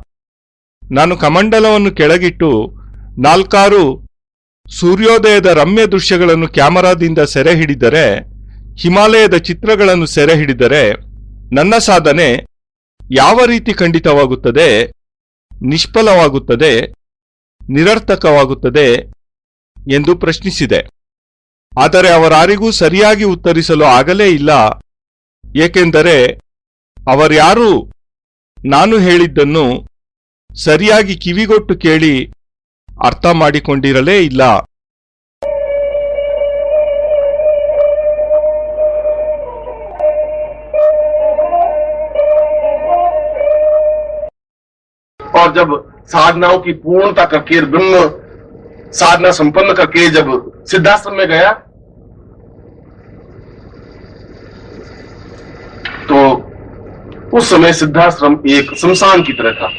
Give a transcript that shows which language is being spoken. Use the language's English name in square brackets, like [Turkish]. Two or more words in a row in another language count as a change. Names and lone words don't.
[Kannada] ನಾನು ಕಮಂಡಲವನ್ನು ಕೆಳಗಿಟ್ಟು 4-6 ಸೂರ್ಯೋದಯದ ರಮ್ಯ ದೃಶ್ಯಗಳನ್ನು ಕ್ಯಾಮರಾದಿಂದ ಸೆರೆ ಹಿಡಿದರೆ, ಹಿಮಾಲಯದ ಚಿತ್ರಗಳನ್ನು ಸೆರೆ ಹಿಡಿದರೆ ನನ್ನ ಸಾಧನೆ ಯಾವ ರೀತಿ ಖಂಡಿತವಾಗುತ್ತದೆ, ನಿಷ್ಫಲವಾಗುತ್ತದೆ, ನಿರರ್ಥಕವಾಗುತ್ತದೆ ಎಂದು ಪ್ರಶ್ನಿಸಿದೆ. ಆದರೆ ಅವರಾರಿಗೂ ಸರಿಯಾಗಿ ಉತ್ತರಿಸಲು ಆಗಲೇ ಇಲ್ಲ. ಏಕೆಂದರೆ ಅವರ್ಯಾರೂ ನಾನು ಹೇಳಿದ್ದನ್ನು ಸರಿಯಾಗಿ ಕಿವಿಗೊಟ್ಟು ಕೇಳಿ ಅರ್ಥ ಮಾಡಿಕೊಂಡಿರಲೇ ಇಲ್ಲ. [Hindi] और जब साधनाओं की पूर्णता करके ब्रह्म साधना संपन्न करके जब सिद्धाश्रम में गया तो उस समय सिद्धाश्रम एक शमशान की तरह था।